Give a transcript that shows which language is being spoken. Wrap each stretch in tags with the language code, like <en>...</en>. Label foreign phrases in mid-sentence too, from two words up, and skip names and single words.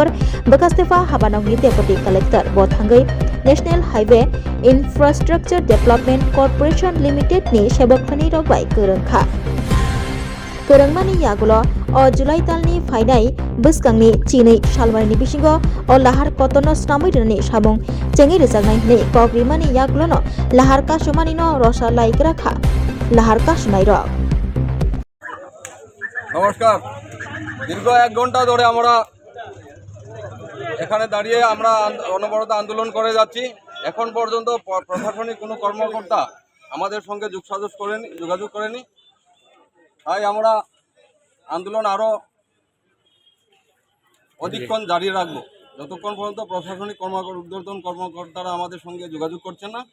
<trk>बकास्तेफा हाबानावनि</trk> <en>deputy collector</en> <trk>बथांगै नेशनेल हाईवे इन्फ्रास्ट्राक्चर डेभलपमेंट कॉर्पोरेशन लिमिटेड नि सेबकफोरनि रगबाय गोरोंखा गोरोंमानि यागुलो अ जुलाइ दाननि फायनाय बोसगांनि चिनै सालमारिनि बिसिंगो अ लाहार कतनो स्नामै दिनानि साबुं चेङै रोजागनाय नै कग्रिमानि यागुलोनो लाहार कासुमानिनो रसा लायग्राखा लाहार कासुनाय रक</trk> <bn>নমস্কার। দীর্ঘ 1 ঘন্টা ধরে আমরা এখানে দাঁড়িয়ে আমরা অনবরত আন্দোলন করে যাচ্ছি। এখন পর্যন্ত প্রশাসনিক কোনো কর্মকর্তা আমাদের সঙ্গে যোগাযোগ করেনি। তাই আমরা আন্দোলন আরও অধিকক্ষণ জারি রাখব যতক্ষণ পর্যন্ত প্রশাসনিক ঊর্ধ্বতন কর্মকর্তারা আমাদের সঙ্গে যোগাযোগ করছেন না।</bn>